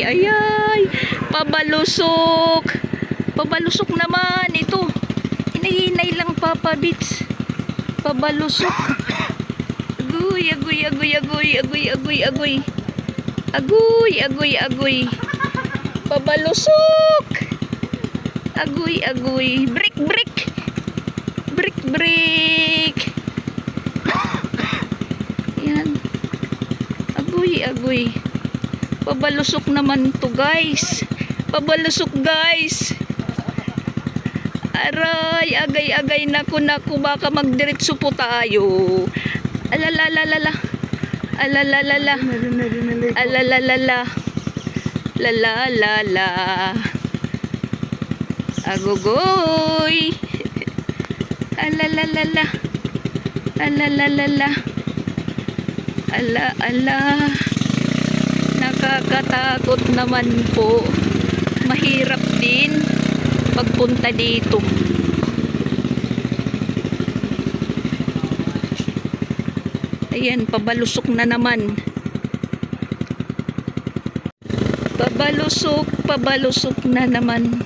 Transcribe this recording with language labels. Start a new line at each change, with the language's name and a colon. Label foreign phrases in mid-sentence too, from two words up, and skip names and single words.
Filipino: Ayay, pabalusok. Pabalusok naman. Ito, hinahinay lang Papa Bits. Pabalusok. Agoy, agoy, agoy, agoy, agoy, agoy, agoy. Agoy, agoy, agoy. Pabalusok. Agoy, agoy.
English: Break, break. Break, break. Yan.
Filipino: Agoy, agoy. Pabalusok naman to guys. Pabalusok guys. Aray, agay-agay. Naku, naku. Baka magdiretso po tayo. Alalalala. Alalalala. Alalalala. Lalalala. Agogoy. Alalalala. Alalalala. Ala, ala. Nakakatakot naman po. Mahirap din pagpunta dito. Ayan, pabalusok na naman. Pabalusok, pabalusok na naman.